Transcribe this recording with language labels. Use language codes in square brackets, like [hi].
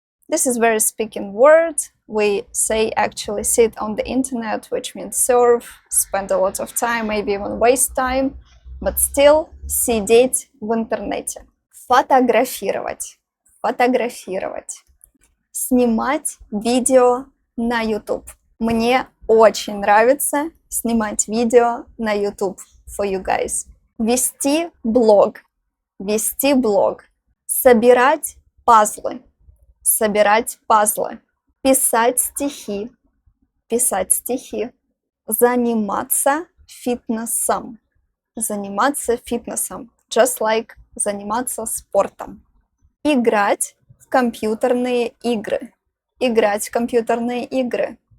[en] This is very speaking word. We say actually sit on the internet, which means surf, spend a lot of time, maybe even waste time, but still [ru] сидеть в интернете. Фотографировать. Фотографировать. Снимать видео на YouTube. Мне очень нравится снимать видео на YouTube [en] for you guys. [ru] Вести блог. Вести блог. Собирать пазлы. Собирать пазлы. Писать стихи. Писать стихи. Заниматься фитнесом. Заниматься фитнесом. [en] Just like [ru] заниматься спортом. Играть в компьютерные игры. Играть в компьютерные игры.